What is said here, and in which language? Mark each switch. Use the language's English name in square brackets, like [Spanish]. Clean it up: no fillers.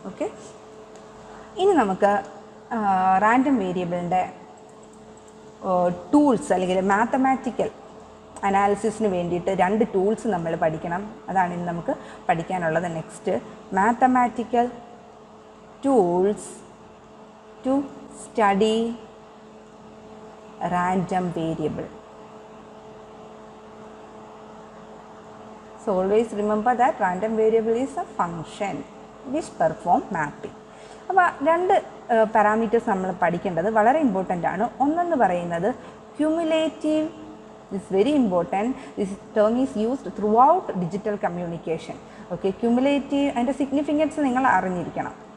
[Malayalam] Okay, ഇനി നമുക്ക് random വേരിയബിളിൻ്റെ tools അല്ലെങ്കിൽ മാത്തമാറ്റിക്കൽ അനാലിസിസിന് വേണ്ടിയിട്ട് 2 ടൂൾസ് നമ്മൾ പഠിക്കണം. അതാണ് ഇനി നമുക്ക് പഠിക്കാനുള്ളത്. [English] Next, mathematical tools to study random variable. So always remember that random variable is a function which perform mapping. [Malayalam] അപ്പോൾ 2 പാരാമീറ്റേഴ്സ് നമ്മൾ പഠിക്കേണ്ടത് വളരെ ഇമ്പോർട്ടൻ്റ് ആണ്. ഒന്നെന്ന് പറയുന്നത് [English] Cumulative is very important. This term is used throughout digital communication. Okay, cumulative and the significance [Malayalam] നിങ്ങൾ അറിഞ്ഞിരിക്കണം.